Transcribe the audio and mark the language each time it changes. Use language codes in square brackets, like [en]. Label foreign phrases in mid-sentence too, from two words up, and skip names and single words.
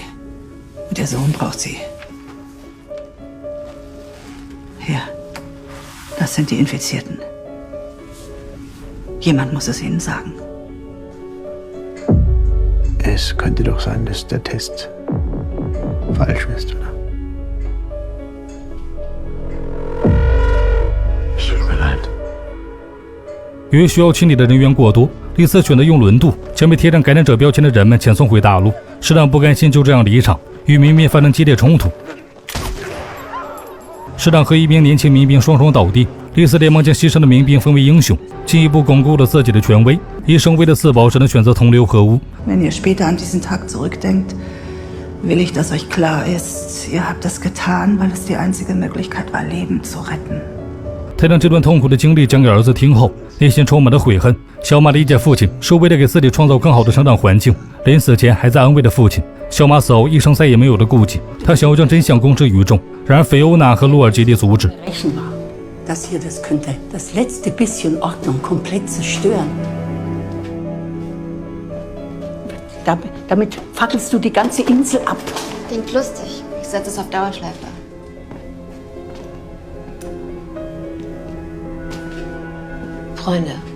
[de] Und Ihr Sohn braucht Sie. Hier, das sind die Infizierten. Jemand muss es ihnen sagen. Es könnte doch sein, dass der Test falsch ist, oder? Es tut mir leid. [zh] 由于需要清理的人员过多，丽丝选择用轮渡将被贴上感染者标签的人们遣送回大陆。市长不甘心就这样离场，与民兵发生激烈冲突。市长和一名年轻民兵双双倒地，丽丝连忙将牺牲的民兵封为英雄，进一步巩固了自己的权威。医生为了自保，只能选择同流合污。 [de] Wenn ihr später an diesen Tag zurückdenkt, will ich, dass euch klar ist, ihr habt das getan, weil es die einzige Möglichkeit war, Leben zu retten. [zh] 他将这段痛苦的经历讲给儿子听后，内心充满了悔恨。小马理解父亲是为了给自己创造更好的成长环境，临死前还在安慰着父亲。小马死后，医生再也没有了顾忌，他想要将真相公之于众。然而，菲欧娜和洛尔极力阻止。 [de] das hier, das könnte das letzte bisschen Ordnung komplett zerstören. Damit fackelst du die ganze Insel ab. Klingt lustig. Ich setze es auf Dauerschleife. Freunde.